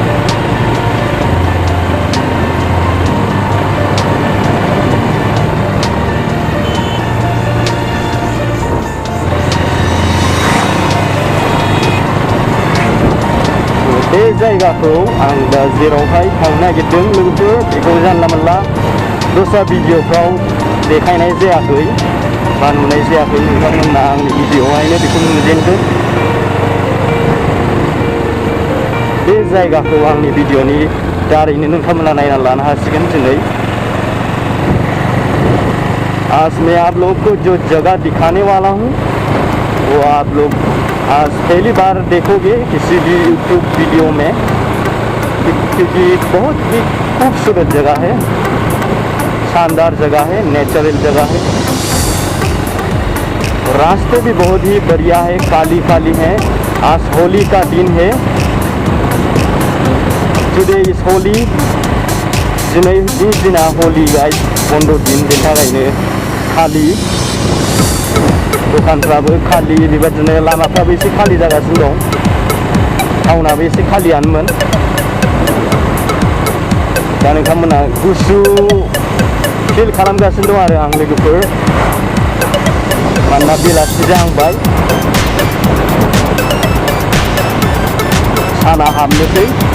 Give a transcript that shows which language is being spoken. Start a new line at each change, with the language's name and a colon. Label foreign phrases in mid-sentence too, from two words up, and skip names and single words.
Bodo: बे जायगाखौ आं दा जेरावहाय थांनो नागिरदों लोगोफोर बेखौ जानला मोनला दस्रा भिडिअफ्राव देखायनाय जायाखै बा नुनाय जायाखै। नोंथांमोना आंनि भिडिअ'आवहायनो बेखौ नुजेनदों। बे जायगाखौ आंनि भिडिअ'नि दारैनो नोंथांमोना नायना लानो हासिगोन दिनै।
Hindi: आज मैं आप लोग को जो जगह दिखाने वाला हूँ वो आप लोग आज पहली बार देखोगे किसी भी यूट्यूब वीडियो में, क्योंकि बहुत ही खूबसूरत जगह है, शानदार जगह है, नेचुरल जगह है। रास्ते भी बहुत ही बढ़िया है, काली काली है। आज होली का दिन है।
English: today is Holi.
Bodo: दिना होली गाइस, बन्द' दिन, बेनि थाखायनो खालि दखानफ्राबो खालि, बेबायदिनो लामाफ्राबो एसे खालि जागासिनो दं। टाउनाबो एसे खालियानोमोन। दा नोंथांमोना गुसु फिल खालामगासिनो दं आरो आं लोगोफोर, मानोना बेलासि जाहांबाय, साना हाबनोसै।